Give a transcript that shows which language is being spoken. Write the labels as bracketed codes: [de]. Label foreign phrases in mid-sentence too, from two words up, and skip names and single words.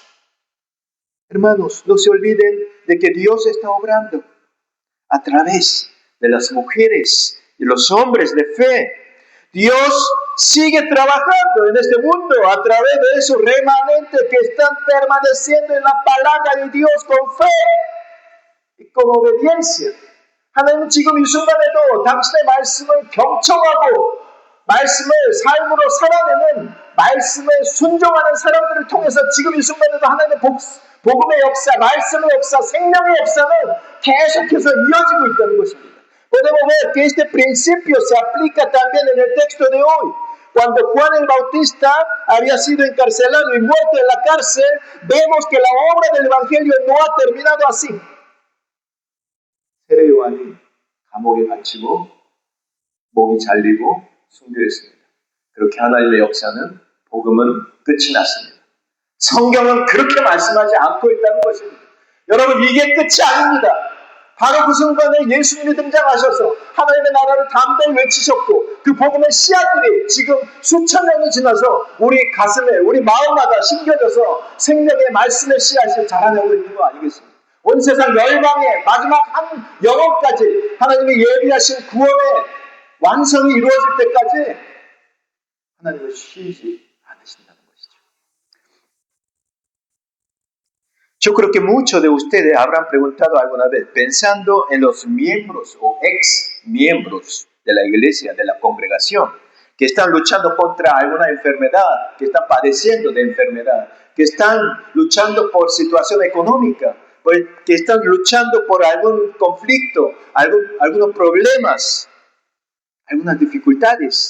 [es] Hermanos, no se olviden de que Dios está obrando a través de las mujeres y los hombres de fe. Dios sigue trabajando en este mundo a través de esos remanentes que están permaneciendo en la palabra de Dios con fe y con obediencia. [ko] 하나님은 지금 이 순간에도 당신의 말씀을 경청하고 말씀을 삶으로 살아내는 말씀에 순종하는 사람들을 통해서 지금 이 순간에도 하나님의 복음의 역사, 말씀의 역사, 생명의 역사는 계속해서 이어지고 있다는 것입니다. [es] Podemos ver que este principio se aplica también en el texto de hoy. Cuando Juan el Bautista había sido encarcelado y muerto en la cárcel, vemos que la obra del Evangelio no ha terminado así. [ko] 세례 요한이 감옥에 갇히고 목이 잘리고 순교했습니다. 그렇게 하나님의 역사는 복음은 끝이 났습니다. 성경은 그렇게 말씀하지 않고 있다는 것입니다. 여러분, 이게 끝이 아닙니다. 바로 그 순간에 예수님이 등장하셔서 하나님의 나라를 담대히 외치셨고 그 복음의 씨앗들이 지금 수천 년이 지나서 우리 가슴에, 우리 마음마다 심겨져서 생명의 말씀의 씨앗이 자라나고 있는 거 아니겠습니까? 온 세상 열방의 마지막 한 영혼까지 하나님이 예비하신 구원의 완성이 이루어질 때까지 하나님은 쉬지 않으신다는 것이죠. [es] Yo creo que muchos de ustedes habrán preguntado alguna vez, pensando en los miembros o ex miembros de la iglesia, de la congregación, que están luchando contra alguna enfermedad, que están padeciendo de enfermedad, que están luchando por situación económica, que están luchando por algún conflicto, algunos problemas, algunas dificultades.